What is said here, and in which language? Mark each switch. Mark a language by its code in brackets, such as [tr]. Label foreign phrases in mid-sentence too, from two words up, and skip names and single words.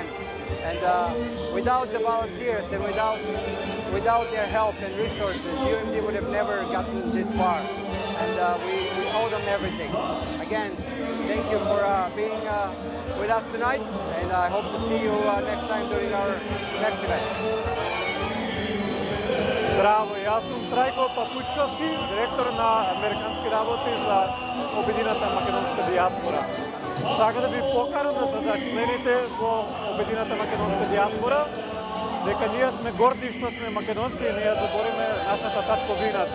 [en] And without the volunteers and without their help and resources, UMD would have never gotten this far. And we owe them everything. Again, thank you for being with us tonight, and I hope to see you next time during our next event. [mk] Здраво, јас сум Трајко Папучковски, директор на американски работи за Обединената македонска диаспора. Сакам да ви покарам да се зачлените во Обединената македонска диаспора, дека ние сме горди што сме македонци и ние забориме нашата татковината.